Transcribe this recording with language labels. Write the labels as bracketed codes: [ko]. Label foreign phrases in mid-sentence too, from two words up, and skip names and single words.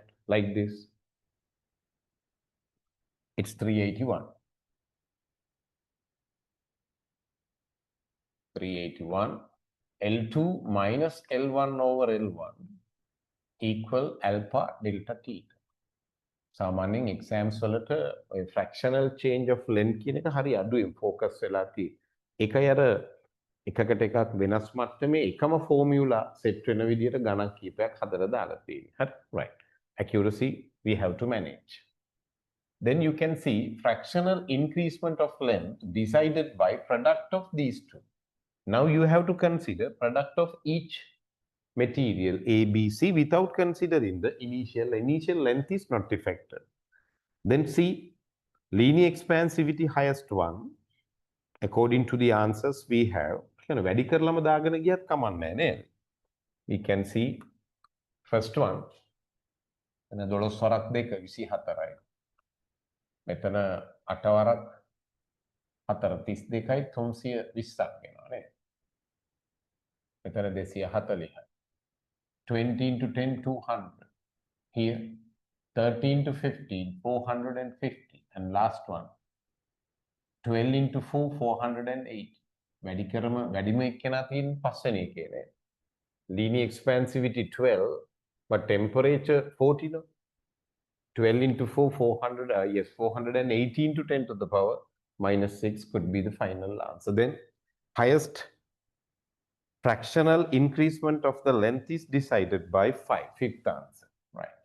[en] Like this. It's 381. 381. L2 minus L1 over L1 equal alpha delta theta. [si] සාමාන්‍යයෙන් exams වලට ඔය [en] fractional change of length [si] කියන එක හරි අඩුවෙන් focus වෙලා තියෙන්නේ. ඒකයි අර එකකට එකක් වෙනස් මට්ටමේ එකම [en] formula set [si] වෙන විදිහට ගණන් කීපයක් හදලා දාලා තියෙන්නේ. හරි? [en] Right. Accuracy we have to manage. Then you can see fractional increasement of length decided by product of these two. Now you have to consider product of each material A, B, C without considering the initial. Initial length is not affected. Then C, linear expansivity highest one. According to the answers we have, [si] වැඩි කරලම දාගෙන ගියත් කමන්නේ නේද? [en] We can see first one. [si] එතන 12 වරක් 2 24යි. මෙතන 8 වරක් 4 32යි 320ක් වෙනවා නේද? මෙතන 240යි. 20 into 10, 200. [en] Here, 13 to 15, 450. And last one, 12 into 4, 480. [si] වැඩිම එක්කෙනා තියෙන පස්වෙනි එකේ නේ. [en] Linear expansivity 12, but temperature 40, no? 12 into 4, 400, yes, 418 to 10 to the power minus 6 could be the final answer. Then, highest fractional increasement of the length is decided by 5, fifth answer, right?